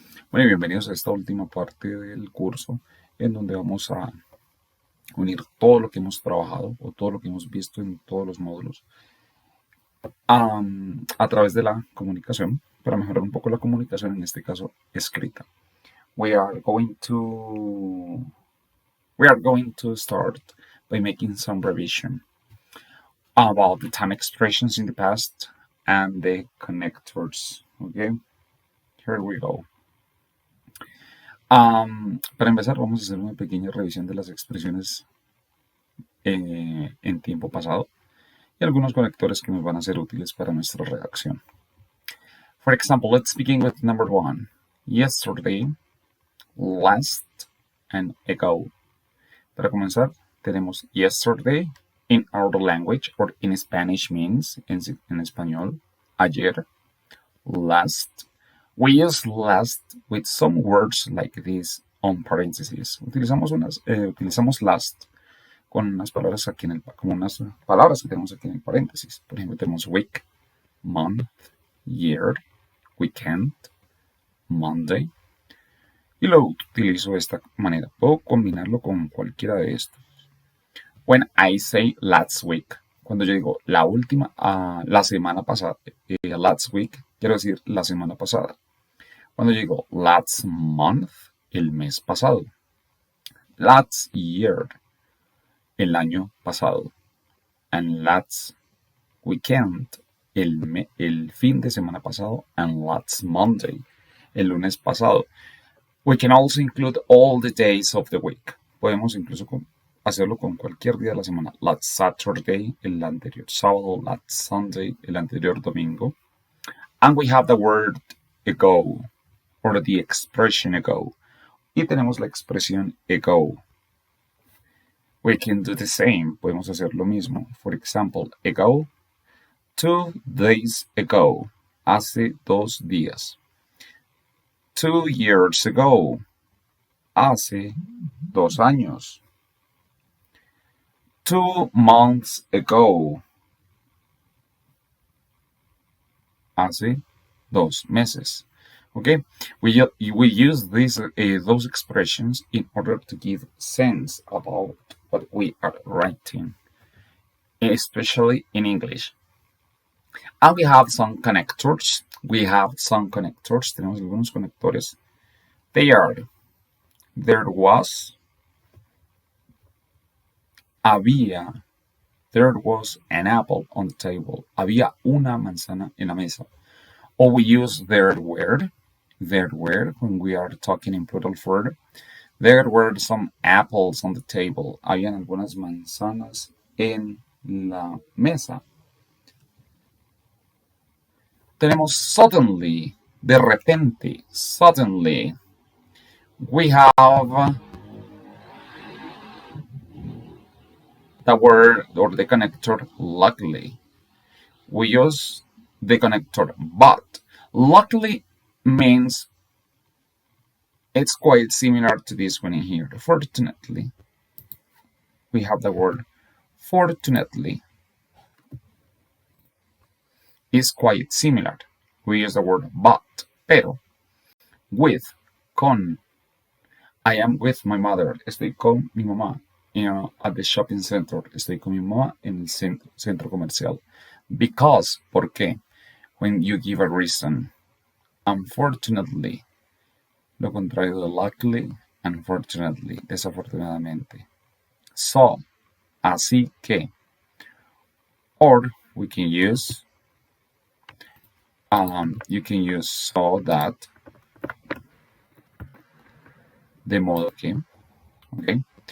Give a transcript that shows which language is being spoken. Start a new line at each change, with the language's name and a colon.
Spanish: Bueno, y bienvenidos a esta última parte del curso en donde vamos a unir todo lo que hemos trabajado o todo lo que hemos visto en todos los módulos a través de la comunicación, para mejorar un poco la comunicación, en este caso escrita.
English: We are going to start by making some revision about the time expressions in the past and the connectors. Okay, here we go.
Spanish: Para empezar, vamos a hacer una pequeña revisión de las expresiones en tiempo pasado y algunos conectores que nos van a ser útiles para nuestra redacción.
English: For example, let's begin with number 1. Yesterday, last, and ago.
Spanish: Para comenzar, tenemos
English: yesterday in our language, or in Spanish means,
Spanish: en español, ayer.
English: Last. We use last with some words like this on parentheses.
Spanish: Utilizamos last con unas palabras aquí como unas palabras que tenemos aquí en el paréntesis. Por ejemplo, tenemos week, month, year, weekend, Monday. Y lo utilizo de esta manera. Puedo combinarlo con cualquiera de estos.
English: When I say last week,
Spanish: cuando yo digo la semana pasada,
English: last week,
Spanish: quiero decir la semana pasada. Cuando yo digo
English: last month,
Spanish: el mes pasado.
English: Last year,
Spanish: el año pasado.
English: And last weekend,
Spanish: el fin de semana pasado.
English: And last Monday,
Spanish: el lunes pasado.
English: We can also include all the days of the week.
Spanish: Podemos incluso hacerlo con cualquier día de la semana.
English: Last Saturday,
Spanish: el anterior sábado.
English: Last Sunday,
Spanish: el anterior domingo.
English: And we have the word ago, or the expression ago.
Spanish: Y tenemos la expresión ago.
English: We can do the same.
Spanish: Podemos hacer lo mismo.
English: For example, ago, 2 days ago.
Spanish: Hace 2 días.
English: 2 years ago.
Spanish: Hace 2 años.
English: 2 months ago.
Spanish: Hace 2 meses.
English: Okay, we use those expressions in order to give sense about what we are writing, especially in English. And we have some connectors.
Spanish: Tenemos algunos conectores.
English: They are, there was, había, there was an apple on the table.
Spanish: Había una manzana en la mesa.
English: Or we use there were when we are talking in plural form. There were some apples on the table.
Spanish: Habían algunas manzanas en la mesa. Tenemos suddenly, de repente, suddenly.
English: We have the word or the connector luckily. We use the connector but. Luckily means it's quite similar to this one in here. Fortunately. We have the word fortunately. Is quite similar. We use the word but, pero, with, con. I am with my mother.
Spanish: Estoy con mi mamá.
English: At the shopping center.
Spanish: Estoy con mi mamá en el centro comercial.
English: Because,
Spanish: ¿por qué?
English: When you give a reason. Unfortunately.
Spanish: Lo contrario de
English: luckily unfortunately,
Spanish: desafortunadamente.
English: So,
Spanish: así que.
English: Or we can use, you can use so that,
Spanish: de modo que,
English: okay?